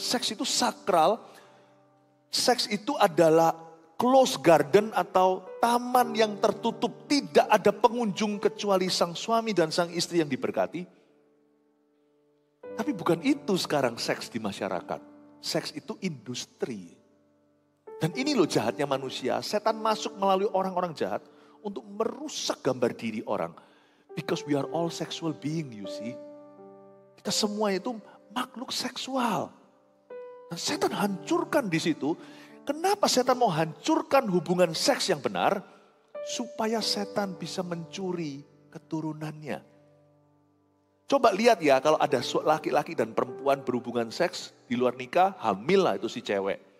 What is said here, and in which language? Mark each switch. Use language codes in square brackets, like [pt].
[id] Seks itu sakral. Seks itu adalah [en] close garden [id] atau taman yang tertutup. Tidak ada pengunjung kecuali sang suami dan sang istri yang diberkati. Tapi bukan itu sekarang seks di masyarakat. Seks itu industri. Dan ini loh jahatnya manusia. Setan masuk melalui orang-orang jahat untuk merusak gambar diri orang. [en] Because we are all sexual being, you see. [id] Kita semua itu makhluk seksual. Dan setan hancurkan di situ. Kenapa setan mau hancurkan hubungan seks yang benar? Supaya setan bisa mencuri keturunannya. Coba lihat ya, kalau ada laki-laki dan perempuan berhubungan seks di luar nikah, hamil lah itu si cewek.